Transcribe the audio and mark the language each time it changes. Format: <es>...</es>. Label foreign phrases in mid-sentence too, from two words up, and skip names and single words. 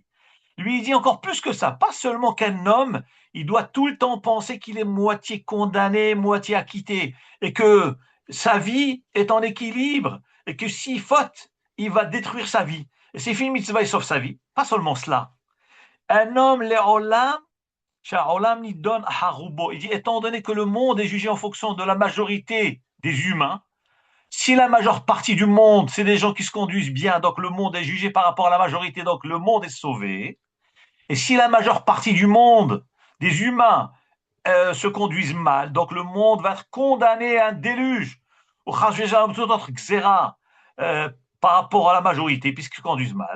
<fr>Lui, il dit encore plus que ça. Pas seulement qu'un homme, il doit tout le temps penser qu'il est moitié condamné, moitié acquitté, et que sa vie est en équilibre, et que s'il faute, il va détruire sa vie. Et s'il fait une mitzvah, il sauve sa vie. Pas seulement cela. Un homme,</fr> <he>לעולם, שהעולם נידון הרובו.</he> <fr>Il dit, étant donné que le monde est jugé en fonction de la majorité des humains, si la majeure partie du monde, c'est des gens qui se conduisent bien, donc le monde est jugé par rapport à la majorité, donc le monde est sauvé. Et si la majeure partie du monde, des humains, se conduisent mal, donc le monde va être condamné à un déluge, ou tout autre xéra, par rapport à la majorité, puisqu'ils se conduisent mal.</fr>